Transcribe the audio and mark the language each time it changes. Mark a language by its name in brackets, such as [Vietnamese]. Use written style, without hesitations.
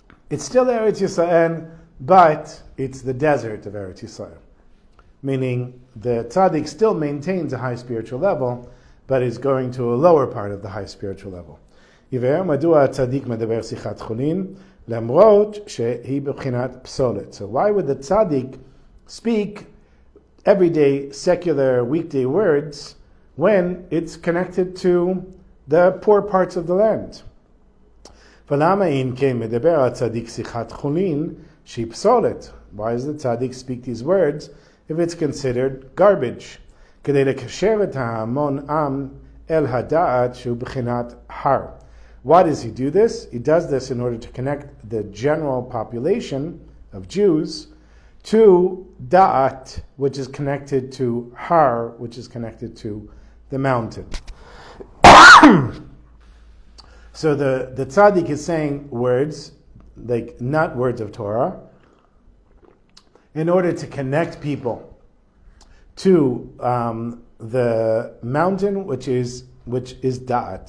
[English] It's still Eretz Yisrael, but it's the desert of Eretz Yisrael. Meaning the tzaddik still maintains a high spiritual level, but is going to a lower part of the high spiritual level. [Hebrew] Yiver madua tzaddik medaber sichat chulin למרות שהיא בבחינת פסולת. [English] So why would the tzaddik speak everyday, secular, weekday words when it's connected to the poor parts of the land? [Hebrew] ולמה אם כן מדבר הצדיק שיחת חולין שהיא פסולת? [English] Why does the tzaddik speak these words if it's considered garbage? [Hebrew] כדי לקשר את ההמון עם אל הדעת שהוא בחינת הר. [English] Why does he do this? He does this in order to connect the general population of Jews to da'at, which is connected to har, which is connected to the mountain. So the tzaddik is saying words, like not words of Torah, in order to connect people to the mountain, which is da'at.